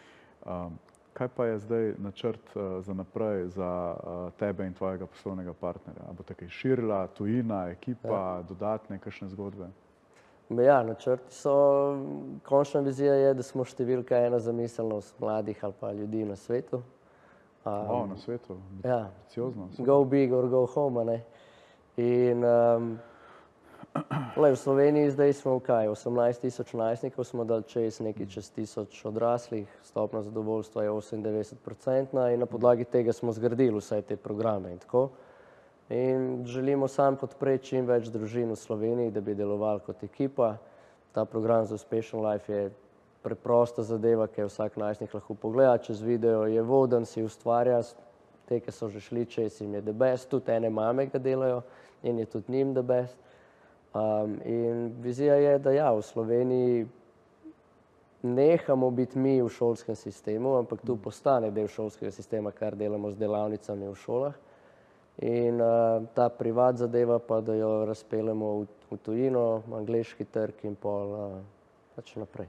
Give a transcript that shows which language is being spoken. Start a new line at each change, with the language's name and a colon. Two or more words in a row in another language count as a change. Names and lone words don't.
Slovenian: Kaj pa je zdaj načrt za naprej za tebe in tvojega poslovnega partnerja? A bo tako širila, tujina, ekipa, dodatne kakšne zgodbe? Ja, načrti so, končna vizija je, da smo številka 1 za miselnost mladih ali pa ljudi na svetu. Na svetu? Ja. Ambiciozno.
English: Go big or go home, a ne.
Slovenian: In v Sloveniji zdaj smo kaj, 18,000 najstnikov smo dali čez, nekaj čez 1000 odraslih, stopnja zadovoljstva je 98% in na podlagi tega smo zgradili vse te programe in tako. In želimo sam podpreti čim več družin v Sloveniji, da bi delovali kot ekipa. Ta program za uspešen life je preprosta zadeva, ki vsak najstnik lahko pogleda čez video, je voden, si ustvarja, te, ki so že šli čez, jim je
English: the best,
Slovenian: tudi ene mame ga delajo in je tudi njim
English: the best.
Slovenian: In vizija je, da ja, v Sloveniji nehamo biti mi v šolskem sistemu, ampak tu postane del šolskega sistema, kar delamo z delavnicami v šolah. In ta privat zadeva pa, da jo razpeljemo v tujino, angleški trg in pol pač naprej.